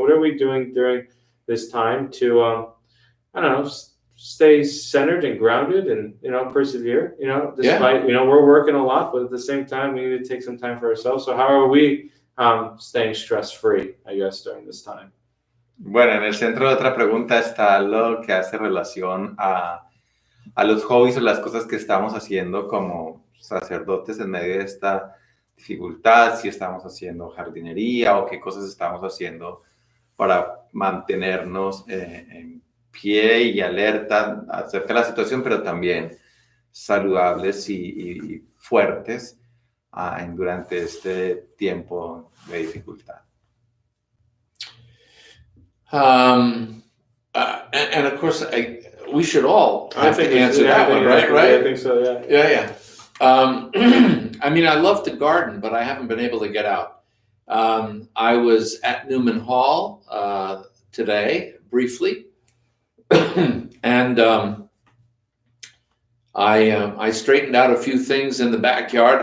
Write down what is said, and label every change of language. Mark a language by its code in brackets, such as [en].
[en] What are we doing during this time to, I don't know, stay centered and grounded and, persevere, despite, we're working a lot, but at the same time, we need to take some time for ourselves. So how are we staying stress-free, I guess, during this time? [es] Bueno, en el centro de otra pregunta está lo que hace relación a los hobbies o las cosas que estamos haciendo como sacerdotes en medio de esta dificultad, si estamos haciendo jardinería o qué cosas estamos haciendo para mantenernos en pie y alerta acerca de la situación, pero también saludables y fuertes durante este tiempo de dificultad. [en] And of course, we should all have to answer that one, right? I think so, Yeah. I mean, I love to garden, but I haven't been able to get out. I was at Newman Hall today, briefly, and I straightened out a few things in the backyard.